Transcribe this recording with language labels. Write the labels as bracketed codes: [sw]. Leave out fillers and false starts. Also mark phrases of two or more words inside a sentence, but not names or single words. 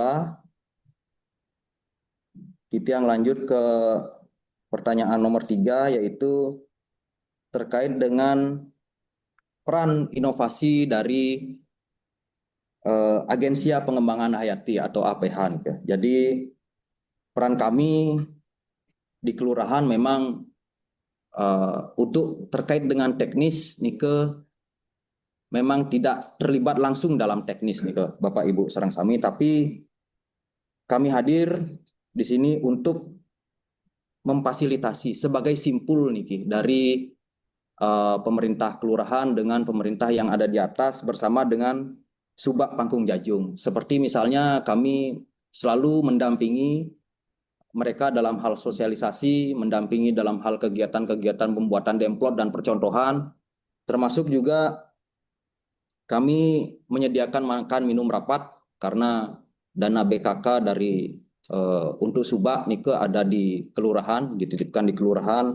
[id] Yang lanjut ke pertanyaan nomor 3, yaitu terkait dengan peran inovasi dari Agensia Pengembangan Hayati atau APH. Jadi peran kami di kelurahan memang untuk terkait dengan teknis memang tidak terlibat langsung dalam teknis Bapak Ibu [ban] sareng sami, [id] tapi kami hadir di sini untuk memfasilitasi sebagai simpul dari pemerintah kelurahan dengan pemerintah yang ada di atas bersama dengan Subak Pangkung Jajung. Seperti misalnya kami selalu mendampingi mereka dalam hal sosialisasi, mendampingi dalam hal kegiatan-kegiatan pembuatan demplot dan percontohan, termasuk juga kami menyediakan makan minum rapat karena dana BKK dari untuk Subak ada di kelurahan, dititipkan di kelurahan.